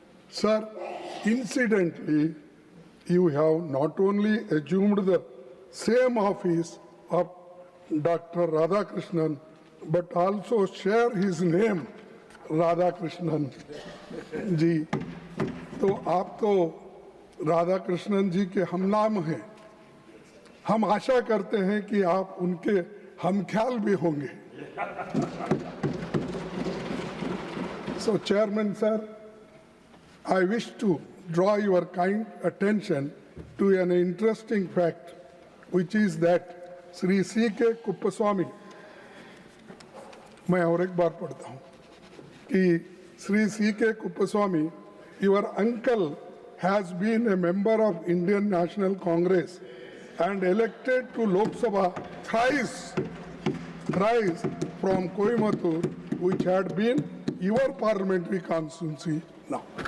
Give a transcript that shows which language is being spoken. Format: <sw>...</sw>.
<en>Sir, incidentally, you have not only assumed the same office of Dr. Radhakrishnan, but also share his name, Radhakrishnan ji.</en> <hi>तो आप तो राधाकृष्णन जी के हमनाम हैं. हम आशा करते हैं कि आप उनके हमख्याल भी होंगे.</hi> <en>So, Chairman, sir, I wish to draw your kind attention to an interesting fact, which is that Sri C.K.</en> <hi>Kuppaswamy, मैं और एक बार पढ़ता हूँ कि Sri C.K.</hi> <en>Kuppaswamy, your uncle has been a member of Indian National Congress and elected to Lok Sabha thrice from Coimbatore, which had been your parliamentary constituency now.</en>